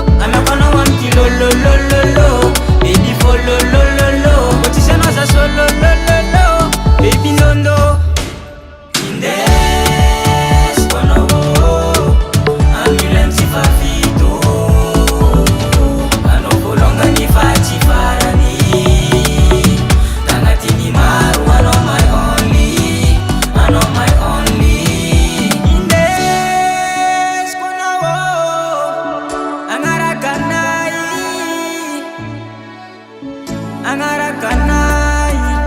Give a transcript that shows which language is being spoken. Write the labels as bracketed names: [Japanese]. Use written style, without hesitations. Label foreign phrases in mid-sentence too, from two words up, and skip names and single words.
[Malagasy] Ameko anao amkilololololo, baby fololololo, kotisanao za sololololo, baby ndondo. Indesiko anao amilan sifafito, anao volonga nifaty farany, tagnatiny maro anao [English] my only, [Malagasy] anao [English] my only. [Malagasy] Indesiko anao agnaraka anahy, agnaraka anahy.